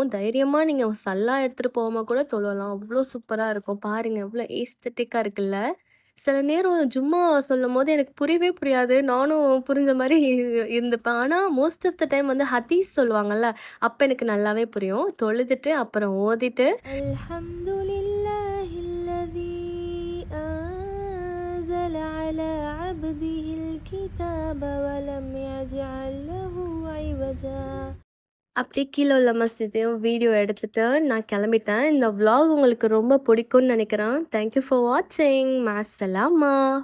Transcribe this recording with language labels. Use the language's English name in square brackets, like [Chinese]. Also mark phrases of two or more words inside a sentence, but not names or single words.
[Tamil] தைரியமா நீங்க சல்லா எடுத்துட்டு போகாம கூட தொழலாம். அவ்ளோ சூப்பரா இருக்கும். பாருங்க எவ்ளோ ஏஸ்தெட்டிக்கா இருக்குல்ல. சில நேரம் ஜும்மா சொல்லும்போது எனக்கு புரியவே புரியாது. நானும் புரிஞ்ச மாரி இருந்துப்பேன். ஆனா [English] most of the time [Tamil] வந்து ஹதீஸ் சொல்லுவாங்கல்ல, அப்ப எனக்கு நல்லாவே புரியும். தொழுதுட்டு அப்புறம் ஓதிட்டு [Arabic] الحمد لله الذي أنزل على عبده الكتاب ولم يجعل له عوجا [Tamil] அப்படியே கீழ உள்ள மஸ்ஜிதையும் வீடியோ எடுத்துட்டு நான் கிளம்பிட்டேன். இந்த விளாக் உங்களுக்கு ரொம்ப பிடிக்கும்னு நினைக்கிறேன். [English] thank you for watching. மஅஸ்ஸலாமா.